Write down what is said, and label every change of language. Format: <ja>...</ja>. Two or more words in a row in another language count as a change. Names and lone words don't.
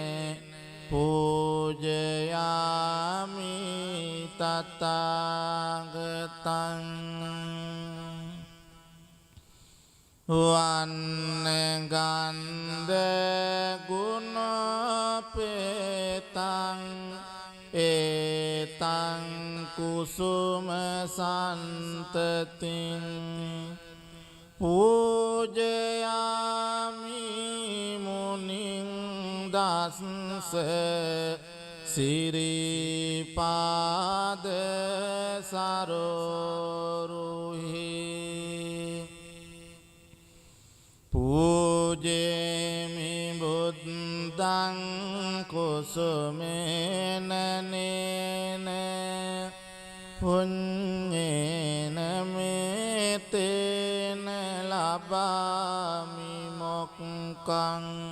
<pi>පූජයාමි තථාගතං වන්නගන්ධ ගුණපේතං ඒතං කුසුම සන්තතින් පූජයාමි මුනිං දස වස්ස සිරිපාද සරෝරුහි පූජේමි බුද්ධං කුසුමේන නේන පුඤ්ඤේන මේතේන ලබාමි මොක්ඛං</pi>